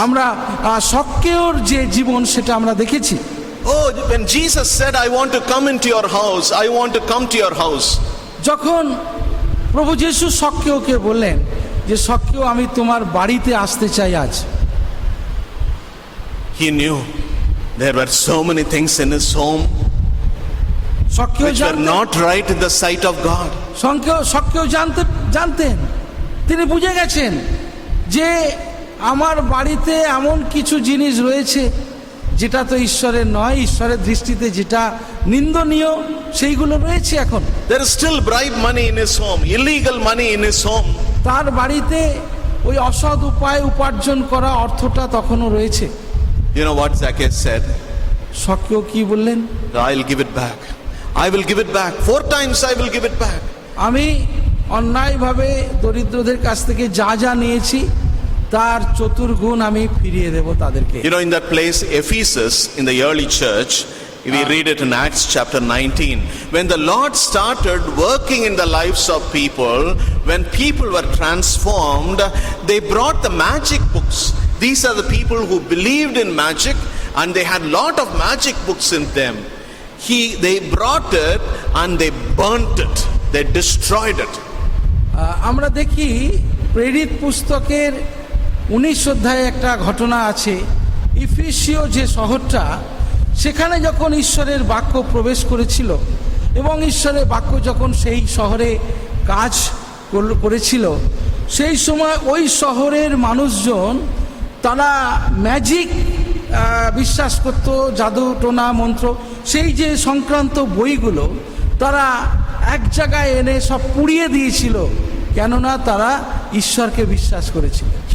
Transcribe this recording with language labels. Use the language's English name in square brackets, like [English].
[Bangla] আমরা সক্কেওর যে জীবন সেটা আমরা দেখেছি। [English] Oh, when Jesus said, I want to come into your house, I want to come to your house. [Bangla] যখন প্রভু যিশু সক্কেওকে বললেন যে সক্কেও আমি তোমার বাড়িতে আসতে চাই আজ, [English] He knew there were so many things in his home [Bangla] সক্কেও [English] which were not right in the sight of God. [Bangla] সক্কেও জানতেন, তিনি বুঝে গেছেন যে আমার বাড়িতে এমন কিছু জিনিস রয়েছে যেটা তো ঈশ্বরের নয়, ঈশ্বরের দৃষ্টিতে যেটা নিন্দনীয় সেইগুলো রয়েছে। এখন [English] There is still bribe money in his home, illegal money in his home. [Bangla] তার বাড়িতে ওই অসৎ উপায় উপার্জন করা অর্থটা তখনও রয়েছে। [English] You know what Zacchaeus said? [Bangla] সক্কেও কি বললেন? [English] I'll give it back. I will give it back. 4 times I will give it back. [Bangla] আমি অন্যায়ভাবে দরিদ্রদের কাছ থেকে যা যা নিয়েছি তার চতুর্গুণ আমি ফিরিয়ে দেব তাদেরকে। [English] You know, in that place, Ephesus, in the early church, we read it in Acts chapter 19. When the Lord started working in the lives of people, when people were transformed, they brought the magic books. These are the people who believed in magic, and they had lot of magic books in them. They brought it and they burnt it. They destroyed it. [Bangla] আমরা দেখি প্রেরিত পুস্তকের 19 অধ্যায়ে একটা ঘটনা আছে। ইফিসীয় যে শহরটা, সেখানে যখন ঈশ্বরের বাক্য প্রবেশ করেছিল এবং ঈশ্বরের বাক্য যখন সেই শহরে কাজ করেছিল, সেই সময় ওই শহরের মানুষজন তারা ম্যাজিক বিশ্বাস করত, জাদু টোনা মন্ত্র, সেই যে সংক্রান্ত বইগুলো তারা এক জায়গায় এনে সব পুড়িয়ে দিয়েছিল, কেননা তারা ঈশ্বরকে বিশ্বাস করেছিল।